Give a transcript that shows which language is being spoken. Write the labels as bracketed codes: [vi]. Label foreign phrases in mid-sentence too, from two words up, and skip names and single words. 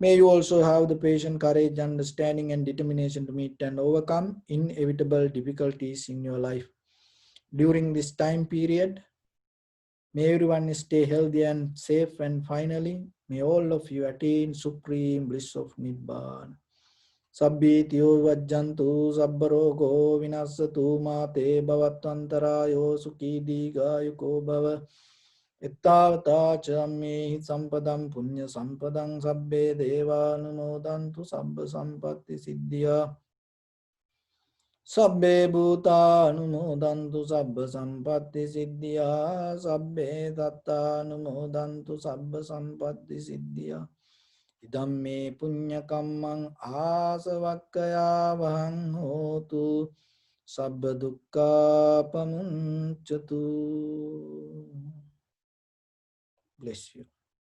[en] May you also have the patience, courage, understanding, and determination to meet and overcome inevitable difficulties in your life. During this time period, may everyone stay healthy and safe, and finally, may all of you attain supreme bliss of Nibbana. [pi] Sabbitiyo vajjantu sabbarogo vinasatu mate bhavatvantarayo sukhi digayuko bhava. Ittavata chammehi sampadam punya sampadam sabbe deva anumodantu sabba sampatti siddhya. Sabbe bhuta anumodantu sabba sampatti siddhya. Sabbe tatta anumodantu sabba sampatti siddhya. Idam punya kammang asavakkaya vahang hotu sabba dukkha pamunchatu. [en] Bless you.